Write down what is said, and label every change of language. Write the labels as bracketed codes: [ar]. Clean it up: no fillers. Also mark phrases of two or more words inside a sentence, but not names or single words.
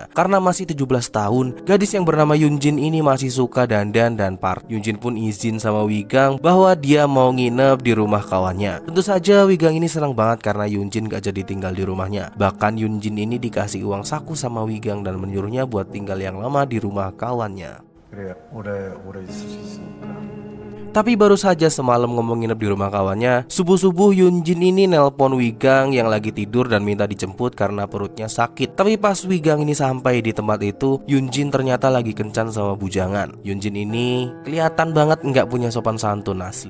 [id] Karena masih 17 tahun, gadis yang bernama Yunjin ini masih suka dandan dan party. Yunjin pun izin sama Wigang bahwa dia mau nginep di rumah kawannya. Tentu saja Wigang ini senang banget karena Yunjin gak jadi tinggal di rumahnya. Bahkan Yunjin ini dikasih uang saku sama Wigang dan menyuruhnya buat tinggal yang lama di rumah kawannya. [ko] 그래, 오래 있을 수 있으니까. [id] Tapi baru saja semalam ngomong nginep di rumah kawannya, subuh-subuh Yunjin ini nelpon Wigang yang lagi tidur dan minta dijemput karena perutnya sakit. Tapi pas Wigang ini sampai di tempat itu, Yunjin ternyata lagi kencan sama bujangan. Yunjin ini kelihatan banget nggak punya sopan santun asli.